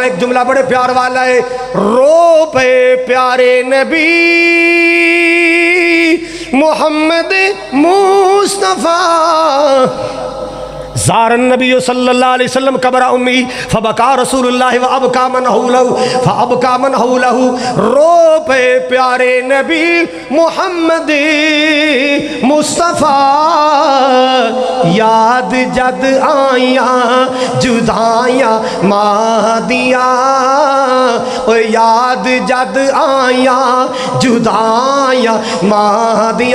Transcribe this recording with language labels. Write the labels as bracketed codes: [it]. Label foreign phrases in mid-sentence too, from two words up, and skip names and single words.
[pa] ਏਕ ਜੁਮਲਾ ਬੜੇ ਪਿਆਰ ਵਾਲਾ ਹੈ, ਰੋ ਪਏ ਪਿਆਰੇ ਨਬੀ ਮੋਹੰਮਦ ਮੁਸਤਫ਼ਾ। [ar] زار النبي صلى الله عليه وسلم قبر أمه فبكى رسول الله وأبكى من حوله فأبكى من حوله. [pa] ਰੋ ਪਏ ਪਿਆਰੇ ਨਬੀ ਮੋਹੰਮਦ ਮੁਸਤਫ਼ਾ। ਯਾਦ ਜਦ ਆਇਆ ਜੁਦਾਈਆਂ ਮਾਂ ਦੀਆਂ ਓ ਯਾਦ ਜਦ ਆਇਆ ਜੁਦਾਈਆਂ ਮਾਂ ਦੀਆਂ।